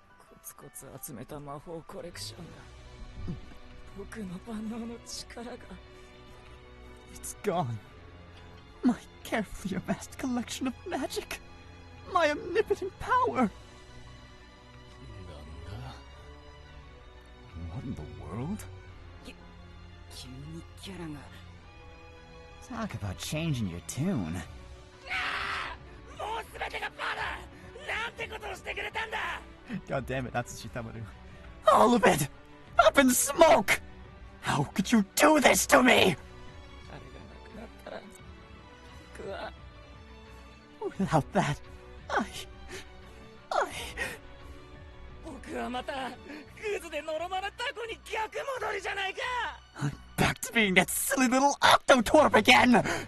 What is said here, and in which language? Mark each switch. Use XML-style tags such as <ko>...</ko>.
<ja>コツコツ集めた魔法コレクションが僕の万能の力が</ja> <en>It's gone. My carefully amassed collection of magic. My omnipotent power. What in the world?</en> <ja>急にキャラが</ja> <en>Talk about changing your tune.</en> <ja>もう全てがバラなんてことをしてくれたんだ</ja> <en>God damn it, that's Shitamaru. All of it! Up in smoke! How could you do this to me?</en> <ja>あれがなくなったら僕は</ja> <en>Without that, I...</en> <ja>僕はまたクズでのろまなタコに逆戻りじゃないか</ja> <en>I'm back to being that silly little octotorp again!</en>